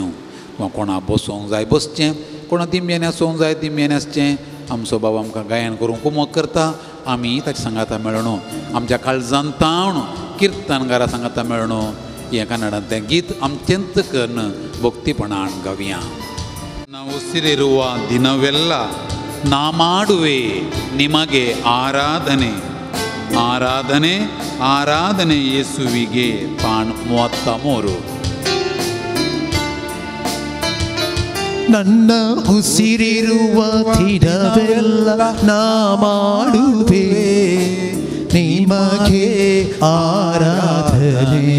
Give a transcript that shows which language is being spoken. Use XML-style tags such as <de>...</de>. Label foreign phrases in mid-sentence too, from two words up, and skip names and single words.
<kok>कोणा बसोंक जाय बसचें, कोणा दिम्यान आसूंक जाय दिम्यान आसचें. आमचो बाबा आमकां गायन करूंक कुमक करता. आमी ताच्या सांगाता मेळून आमच्या काळजान तावन किर्तनकारा सांगाता मेळून हें कन्नडांतलें गीत आमचेंत करून भक्तीपणान गावया.</kok> <kn>उसिरिरुवा दिनವೆಲ್ಲ ನಾ ಮಾಡುವೆ ನಿಮಗೆ ಆರಾಧನೆ, ಆರಾಧನೆ ಆರಾಧನೆ ಯೇಸುವಿಗೆ ಪಾನ್ 33. ನನ್ನ ಉಸಿರಿರುವ ದಿನವೆಲ್ಲ ನಾ ಮಾಡುವೆ ನಿಮಗೆ ಆರಾಧನೆ.</kn>